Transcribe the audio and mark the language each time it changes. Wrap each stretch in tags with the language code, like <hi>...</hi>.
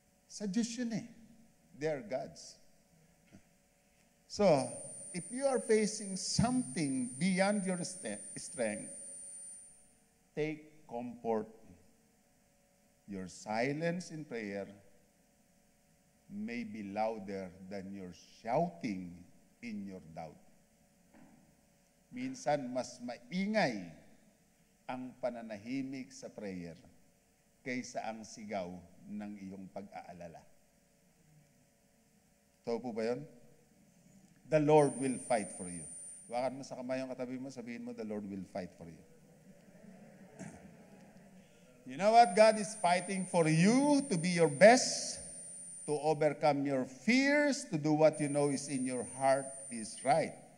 <tl>Sa Diyos yun eh.</tl> <en>They are God's. So, if you are facing something beyond your strength, take comfort. Your silence in prayer may be louder than your shouting in your doubt.</en> <tl>Minsan, mas maingay ang pananahimik sa prayer kaysa ang sigaw ng iyong pag-aalala. Totoo po ba yun?</tl> <en>The Lord will fight for you.</en> <tl>Wakan mo sa kamay yung katabi mo, sabihin mo,</tl> <en>the Lord will fight for you. You know what? God is fighting for you to be your best, to overcome your fears, to do what you know is in your heart is right.</en>